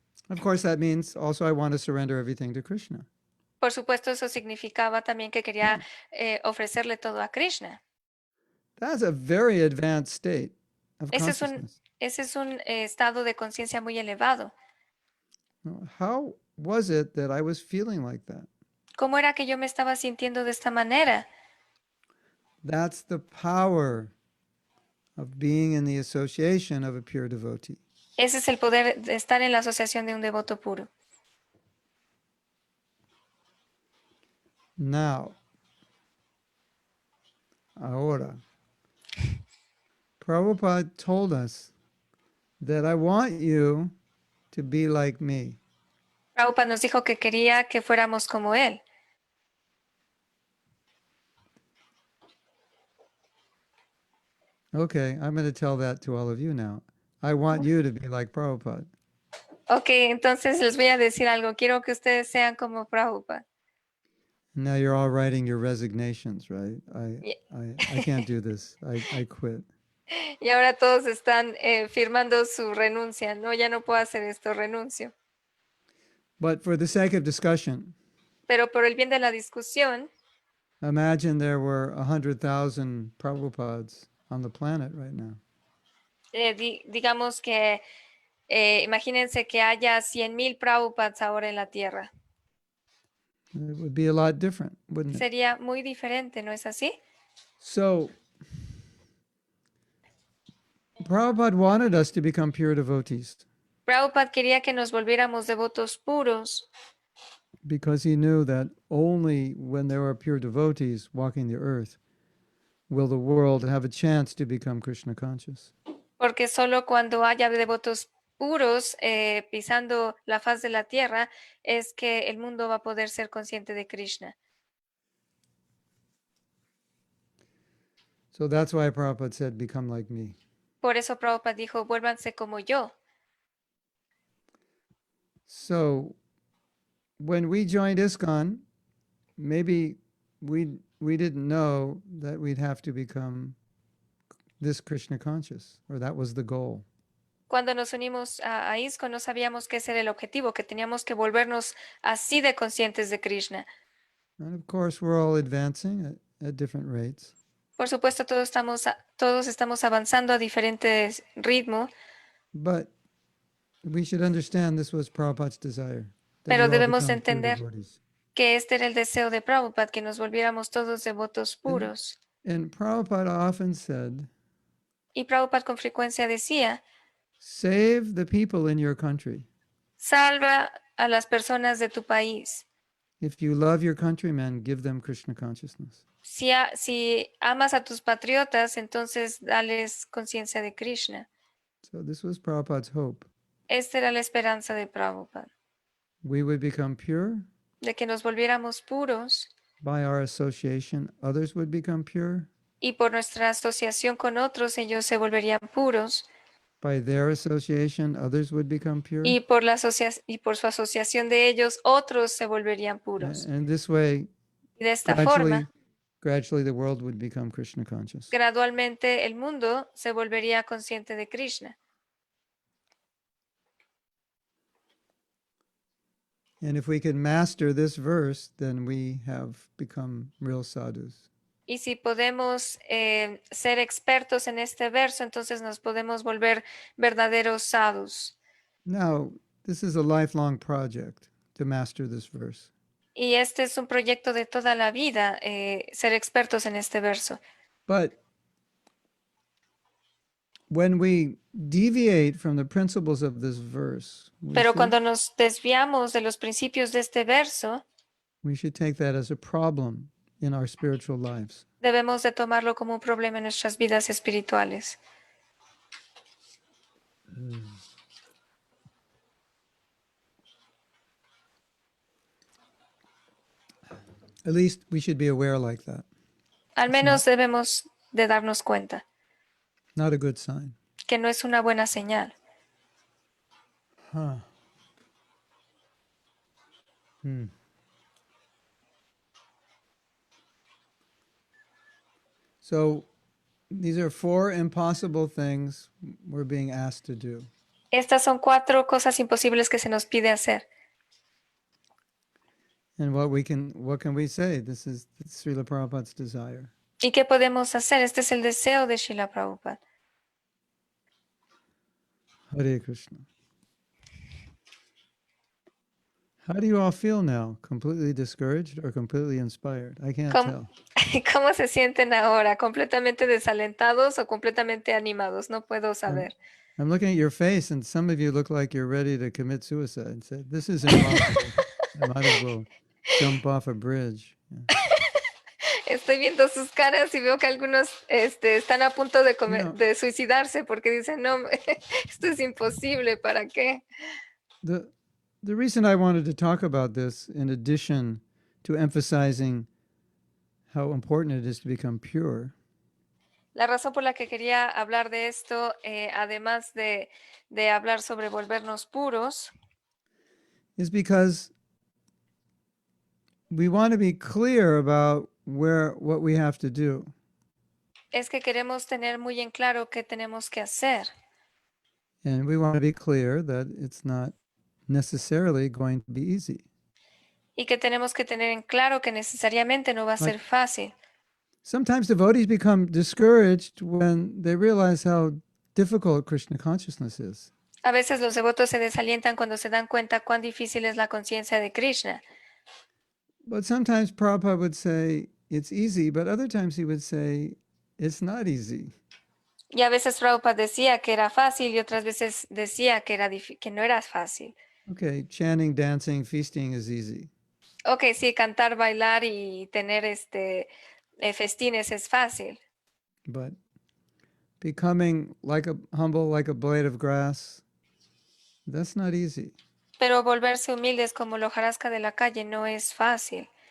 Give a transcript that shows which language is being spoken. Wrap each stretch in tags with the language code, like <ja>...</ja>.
<en>Of course, that means also I want to surrender everything to Krishna.</en> <es>Por supuesto, eso significaba también que quería ofrecerle todo a Krishna.</es> <en>That's a very advanced state of</en> <es>Ese</es> <en>consciousness.</en> <es>es un estado de conciencia muy elevado.</es> <en>How was it that I was feeling like that?</en> <es>¿Cómo era que yo me estaba sintiendo de esta manera?</es> <en>That's the power of being in the association of a pure devotee.</en> <es>Ese es el poder de estar en la asociación de un devoto puro.</es> <en>Now, ahora, Prabhupada told us that I want you to be like me.</en> <es>Prabhupada nos dijo que quería que fuéramos como él.</es> <en>Okay, I'm going to tell that to all of you now. I want you to be like Prabhupada.</en> <es>Ok, entonces les voy a decir algo. Quiero que ustedes sean como Prabhupada.</es> <en>Now you're all writing your resignations, right?</en> <es>Y,</es> <en>I can't do this. I quit.</en> <es>y ahora todos están firmando su renuncia. No, ya no puedo hacer esto, renuncio.</es> <en>But for the sake of discussion,</en> <es>Pero por el bien de la discusión,</es> <en>imagine there were 100,000 Prabhupads on the planet right now.</en> <es>digamos que imagínense que haya 100,000 Prabhupads ahora en la Tierra.</es> <en>It would be a lot different, wouldn't it?</en> <es>Sería muy diferente, ¿no es así?</es> <en>So, Prabhupada wanted us to become pure devotees</en> <es>Prabhupada quería que nos volviéramos devotos puros</es> <en>because he knew that only when there are pure devotees walking the earth will the world have a chance to become Krishna conscious.</en> <es>porque solo cuando haya devotos puros pisando la faz de la tierra es que el mundo va a poder ser consciente de Krishna.</es> <en>So that's why Prabhupada said, become like me.</en> <es>Por eso Prabhupada dijo, vuélvanse como yo.</es> <en>So when we joined ISKCON, maybe we didn't know that we'd have to become this Krishna conscious, or that was the goal.</en> <es>Cuando nos unimos a ISKCON no sabíamos que ese era el objetivo, que teníamos que volvernos así de conscientes de Krishna.</es> <en>And of course, we're all advancing at different rates.</en> <es>Por supuesto, todos estamos avanzando a diferentes ritmos,</es> <en>But we should understand this was Prabhupada's desire. That</en> <es>pero</es> <en>we all</en> <es>debemos</es> <en>become pure</en> <es>entender</es> <en>devotees.</en> <es>que este era el deseo de Prabhupada, que nos volviéramos todos devotos puros.</es> <en>And Prabhupada often said,</en> <es>Y Prabhupada con frecuencia decía,</es> <en>save the people in your country.</en> <es>salva a las personas de tu país.</es> <en>If you love your countrymen, give them Krishna consciousness.</en> <es>Si amas a tus patriotas, entonces dales conciencia de Krishna.</es> <en>So this was Prabhupada's hope.</en> <es>Esta era la esperanza de Prabhupada,</es> <en>We would become pure.</en> <es>de que nos volviéramos puros</es> <en>By our association, others would become pure.</en> <es>y por nuestra asociación con otros, ellos se volverían puros.</es> <en>By their association, others would become pure.</en> <es>Y por su asociación de ellos, otros se volverían puros.</es> <en>And this way,</en> <es>Y de esta forma,</es> <en>gradually the world would become Krishna conscious.</en> <es>gradualmente el mundo se volvería consciente de Krishna.</es> <en>And if we can master this verse, then we have become real sadhus.</en> <es>Y si podemos ser expertos en este verso, entonces nos podemos volver verdaderos sadhus.</es> <en>Now, this is a lifelong project to master this verse.</en> <es>Y este es un proyecto de toda la vida, ser expertos en este verso.</es> <en>But when we deviate from the principles of this verse,</en> <es>Pero cuando nos desviamos de los principios de este verso,</es> <en>We should take that as a problem in our spiritual lives.</en> <es>Debemos de tomarlo como un problema en nuestras vidas espirituales.</es> <en>At least we should be aware like that.</en> <es>Al menos debemos de darnos cuenta</es> <en>Not a good sign.</en> <es>que no es una buena señal. Huh.</es> <en>So these are 4 impossible things we're being asked to do.</en> <es>Estas son 4 cosas imposibles que se nos pide hacer.</es> <en>And what can we say? This is Srila Prabhupada's desire.</en> <es>¿Y qué podemos hacer? Este es el deseo de Srila Prabhupada.</es> <en>Hare Krishna. How do you all feel now? Completely discouraged or completely inspired? I can't tell.</en> <es>¿Cómo se sienten ahora? ¿Completamente desalentados o completamente animados? No puedo saber.</es> <en>I'm looking at your face, and some of you look like you're ready to commit suicide and say, this is impossible. I might as well jump off a bridge. Yeah.</en> <es>Estoy viendo sus caras y veo que algunos están a punto de suicidarse porque dicen, no, esto es imposible, ¿para qué?</es> <en>The reason I wanted to talk about this, in addition to emphasizing how important it is to become pure,</en> <es>La razón por la que quería hablar de esto, además de hablar sobre volvernos puros,</es> <en>is because we want to be clear about what we have to do.</en> <es>es que queremos tener muy en claro qué tenemos que hacer.</es> <en>And we want to be clear that it's not necessarily going to be easy.</en> <es>Y que tenemos que tener en claro que necesariamente no va a ser fácil.</es> <en>Sometimes devotees become discouraged when they realize how difficult Krishna consciousness is.</en> <es>A veces los devotos se desalientan cuando se dan cuenta cuán difícil es la conciencia de Krishna.</es> <en>But sometimes Prabhupada would say it's easy, but other times he would say it's not easy.</en> <es>Y a veces Prabhupada decía que era fácil y otras veces decía que no era fácil.</es> <en>Okay, chanting, dancing, feasting is easy.</en> <es>Ok, sí, cantar, bailar y tener festines es fácil.</es> <en>But becoming humble like a blade of grass, that's not easy.</en> <es>Pero volverse humildes como la hojarasca de la calle no es fácil.</es>